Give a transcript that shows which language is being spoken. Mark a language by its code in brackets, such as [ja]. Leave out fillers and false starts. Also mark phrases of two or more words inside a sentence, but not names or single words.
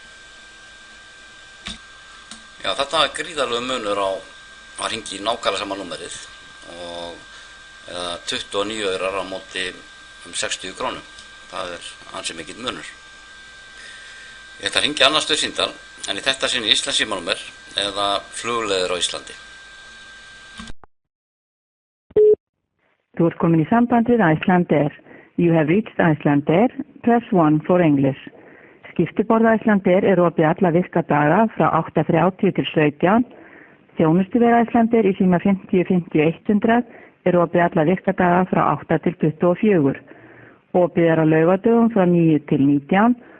[is] Já, þetta er gríðarlegu munur á að hringi í nákvæmlega sama númerið og eða 29 aurar á móti 60 krónum. Það er ansi mikill munur. Ég ætla að hringja annars stöð símtal, en í þetta sinni Íslands símanúmer eða flugleiðir á Íslandi. Þú ert komin í samband við Icelandair. [en] You have reached Icelandair. Press 1 for English. [is] Skiptiborð Icelandair er opið alla virka daga frá 8:30 til 17. Þjónustuver Icelandair í síma 50 50 100 er opið alla virka daga frá 8 til 24. Opið er á laugardögum frá 9 til 19.